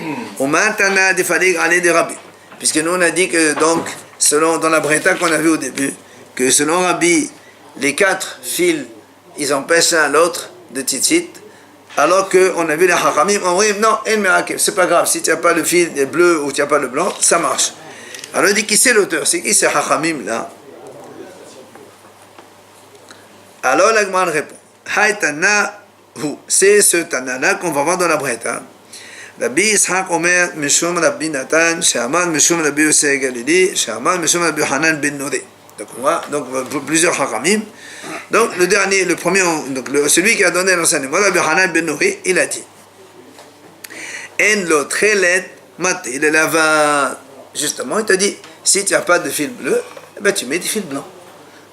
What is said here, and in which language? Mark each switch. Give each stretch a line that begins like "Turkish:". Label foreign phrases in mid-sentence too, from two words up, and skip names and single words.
French: Puisque nous on a dit que donc, selon dans la Breta qu'on a vu au début, que selon Rabbi, les 4 fils, ils empêchent l'un l'autre de tzitzit, alors qu'on a vu les Hachamim, on dit non, c'est pas grave, si tu n'as pas le fil bleu ou tu n'as pas le blanc, ça marche. Alors il dit, qui c'est l'auteur? C'est qui ces Hachamim là? Alors l'Agma répond, c'est ce Tana-là qu'on va voir dans la Breta.
Hebrew: רבי יצחק אומר, משום רבי נתן, שאמר, משום רבי יוסי הגלילי, שאמר, משום רבי חנן בן נודה.
French: Donc plusieurs Hachamim. Donc le dernier, le premier, donc celui qui a donné l'enseignement, Rabbi Hanan ben Nodé, il a dit,
Hebrew: אין לו תכלת מת,
French: il est là, justement, il te dit, si tu n'as pas de fil bleu, eh ben, tu mets des fils blancs.